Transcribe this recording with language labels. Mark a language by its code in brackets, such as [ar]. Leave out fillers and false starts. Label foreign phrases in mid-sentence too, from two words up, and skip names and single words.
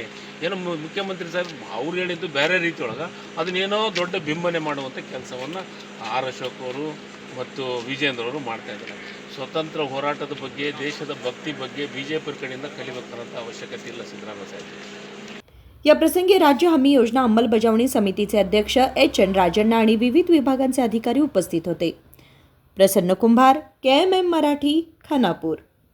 [kn] ಏನೋ ಮುಖ್ಯಮಂತ್ರಿ ಸಾಹೇಬ್ ಅವ್ರು ಹೇಳಿದ್ದು ಬೇರೆ ರೀತಿ ಒಳಗೆ ಅದನ್ನೇನೋ ದೊಡ್ಡ ಬಿಂಬನೆ ಮಾಡುವಂಥ ಕೆಲಸವನ್ನು ಅಶೋಕ್ ಅವರು ಮತ್ತು ವಿಜೇಂದ್ರ ಅವರು ಮಾಡ್ತಾಯಿದ್ದಾರೆ. ಸ್ವತಂತ್ರ ಹೋರಾಟದ ಬಗ್ಗೆ, ದೇಶದ ಭಕ್ತಿ ಬಗ್ಗೆ BJP ಕಡೆಯಿಂದ ಕಲಿಬೇಕನ್ನೋಂಥ ಅವಶ್ಯಕತೆ ಇಲ್ಲ ಸಿದ್ದರಾಮಯ್ಯ ಸಾಹೇಬ್. [mr] या प्रसंगी राज्य हमी योजना अंमलबजावणी समितीचे अध्यक्ष HN राजण्णा आणि विविध विभागांचे अधिकारी उपस्थित होते. प्रसन्न कुंभार, KMM मराठी, खानापूर.